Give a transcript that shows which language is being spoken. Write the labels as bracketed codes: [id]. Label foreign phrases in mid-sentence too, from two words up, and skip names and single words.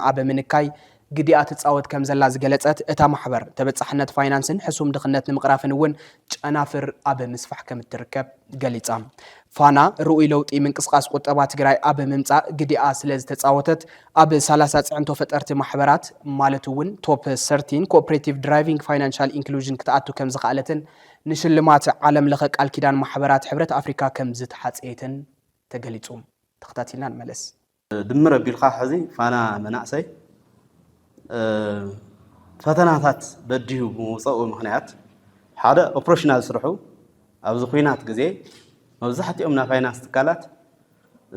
[ti] ኣብ ምንካይ ግዲኣ ትጻወት ከም ዘላ ዝገለጸት እታ ማሕበር ተበጻሕነት ፋይናንስን ሕሱም ድኽነት ንምቕራፍን እውን ጨናፍር ኣብ ምስፋሕ ከም እትርከብ ገሊጻ ፋና ርኡይ ለውጢ ምንቅስቃስ ቁጠባ ትግራይ ኣብ ምምጻእ ግዲኣ ስለ ዝተጻወተት ኣብ 30 ጽዕንቶ ፈጠርቲ ማሕበራት ማለት እውን [en] top 13 cooperative driving financial inclusion [ti] ክትኣቱ ከም ዝኽኣለትን ንሽልማት ዓለም ለኸ ቃል ኪዳን ማሕበራት ሕብረት ኣፍሪካ ከም ዝተሓጽየትን ተገሊጹ ተኸታቲልና ንመለስ ድምር ኣቢልካ ሕዚ ፋና መናእሰይ ፈተናታት በዲሁ ብምውፅኡ ምኽንያት ሓደ ኦፕሬሽናል ስርሑ ኣብዚ ኩናት ግዜ መብዛሕትኦም ናይ ፋይናንስ ትካላት እዚ